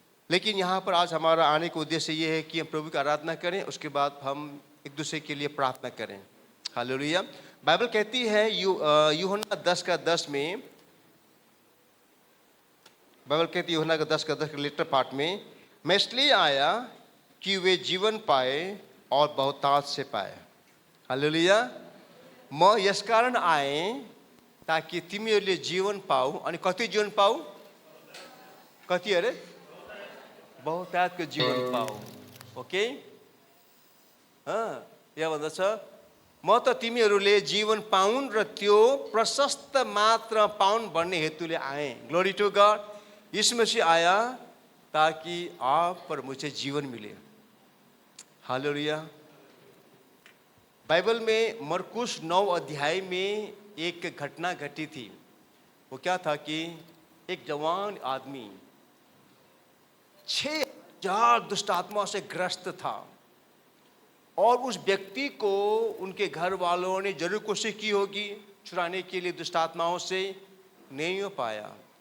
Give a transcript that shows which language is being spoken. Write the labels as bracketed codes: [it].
[hi] लेकिन यहाँ पर आज हमारा आने का उद्देश्य ये है कि हम प्रभु की आराधना करें, उसके बाद हम एक दूसरे के लिए प्रार्थना करें। हालेलुया। बाइबल कहती है यूहन्ना 10:10 में, बाइबल कहती है यूहन्ना का 10:10 के लेटर पार्ट में, मैं इसलिए आया कि वे जीवन पाए और बहुतायत से पाए। हालेलुया। [ne] म यस कारण आए ताकि तिमीहरूले जीवन पाऊ। अनि कति जीवन पाऊ? कति अरे? बहुतायतको जीवन पाऊ। ओके, यहाँ भन्दछ म त तिमीहरूले जीवन पाउन् र त्यो प्रशस्त मात्र पाउन् भन्ने हेतुले आए। [en] Glory to God. [hi] यीशु मसीह आया ताकि आप पर मुझे जीवन मिले। हालेलुया। बाइबल में मरकुस 9 अध्याय में एक घटना घटी थी। वो क्या था कि एक जवान आदमी 6000 दुष्ट आत्मा से ग्रस्त था और उस व्यक्ति को उनके घर वालों ने जरूर कोशिश की होगी छुड़ाने के लिए दुष्ट आत्माओं से, नहीं हो पाया।